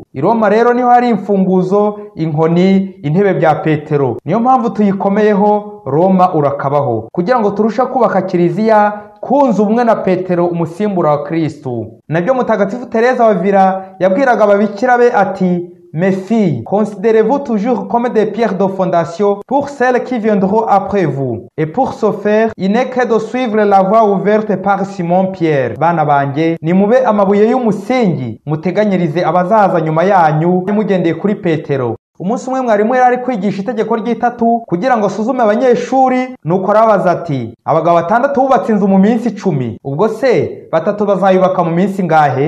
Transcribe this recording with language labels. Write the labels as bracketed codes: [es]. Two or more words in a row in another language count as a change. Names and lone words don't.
[rw] I Roma rero niho hari imfunguzo, inkoni, intebe bya Petero. Niyo mpamvu tuyikomeyeho, Roma urakabaho, kugira ngo turusheho kubaka kiliziya kunza ubumwe na Petero umusimbura wa Kristo. Nabyo Mutagatifu Teresa wa Avila yabwiraga ababikira be ati, [fr] Mes filles, considérez-vous toujours comme des pierres de fondation pour celles qui viendront après vous. Et pour ce faire, il n'est que de suivre la voie ouverte par Simon Pierre. [rw] Bana banjye, nimube amabuye y'umusingi, muteganyirize abazaza nyuma yanyu, mugendeye kuri Petero. Umunsi umwe mwarimu yari ari kwigisha itegeko ry'itatu kugira ngo asuzume abanyeshuri, nuko arabaza ati, abagabo 6 bubatse inzu mu minsi 10, ubwo se 3 bazayubaka mu minsi ngahe?